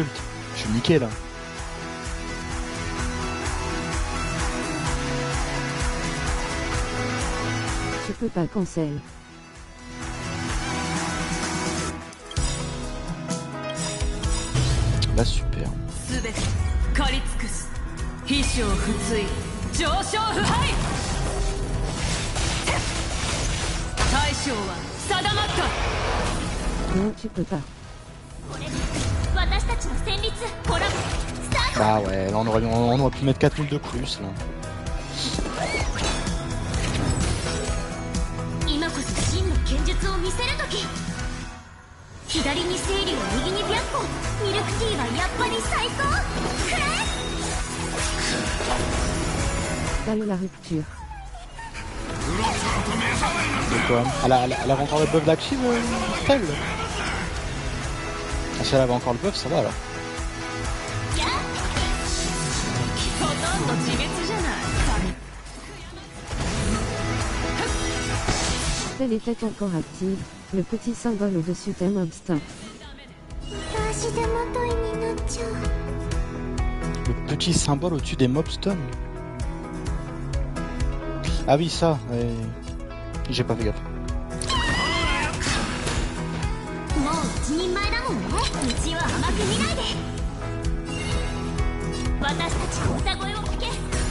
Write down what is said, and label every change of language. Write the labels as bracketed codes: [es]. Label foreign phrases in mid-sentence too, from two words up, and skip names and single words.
[fr] Je suis niqué là. Je peux pas cancel. Bah super. [ja] すべて狩り尽くす必勝不墜上昇不敗大将は定まった [fr] Non, tu peux pas. [ja] 私たちの戦慄コラボスタート [fr] Bah ouais, là on aurait pu mettre 4 000 de plus là. [ja] 今こそ真の剣術を見せる時左に清流右に白虎ミルクティーはやっぱり最高くれ [fr] Balle la rupture. De quoi? Elle avait encore le buff d'active, Stell? Ah, si elle avait encore le buff, ça va alors. [ja] ほとんど自滅じゃない [fr] Telle était encore active, le petit symbole au-dessus des [en] mob stun. [ja] 足手まといになっちゃう [fr] Le petit symbole au-dessus des [en] mob stun. [fr] Ah oui, ça, j'ai pas fait gaffe. [ja] もう一人前だもんね道は甘く見ないで私たちの歌声を聞け